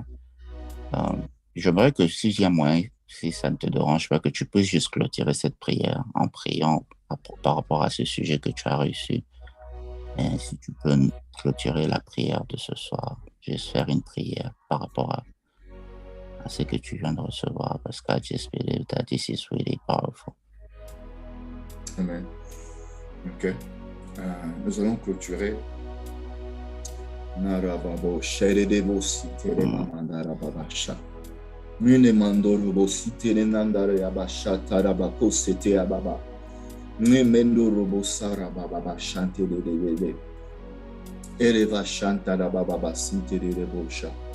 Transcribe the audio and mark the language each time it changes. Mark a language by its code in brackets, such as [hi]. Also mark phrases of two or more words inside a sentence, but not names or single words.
[fr] J'aimerais que s'il y a moyen, si ça ne te dérange pas, que tu puisses juste clôturer cette prière en priant par rapport à ce sujet que tu as reçu. Et si tu peux clôturer la prière de ce soir, juste faire une prière par rapport à ce que tu viens de recevoir, parce que [en] I just believe that this is really powerful. [fr] Amen. Ok. Nous allons clôturer. Narababo, Sheredebo, Sitere, Mandarabasha. Mune Mandorobo, Sitere, Nandarabasha, Tarabako, Sete Ababa. Nemendorobo, Sarababa, Chante de Bebe. Ereva, Chanta, Rababa, Sitere, Rebosha.